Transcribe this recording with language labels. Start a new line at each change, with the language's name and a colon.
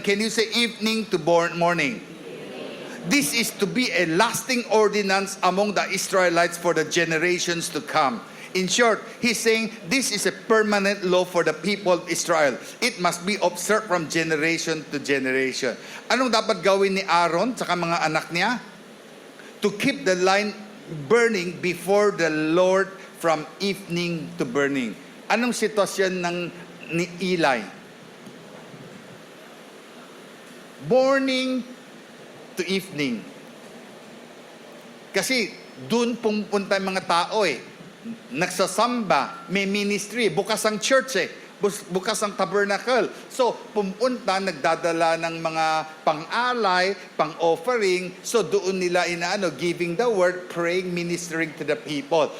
English: Can you say evening to morning? This is to be a lasting ordinance among the Israelites for the generations to come. In short, he's saying this is a permanent law for the people of Israel. It must be observed from generation to generation.
Filipino: Anong dapat gawin ni Aaron sa mga anak niya?
English: To keep the line burning before the Lord from evening to burning.
Filipino: Anong sitwasyon ni Eli?
English: Morning to evening.
Filipino: Kasi doon pumunta yung mga tao nagsasamba, may ministry, bukas ang church bukas ang tabernacle. So, pumunta, nagdadala ng mga pang-alay, pang-offering. So, doon nila
English: giving the word, praying, ministering to the people.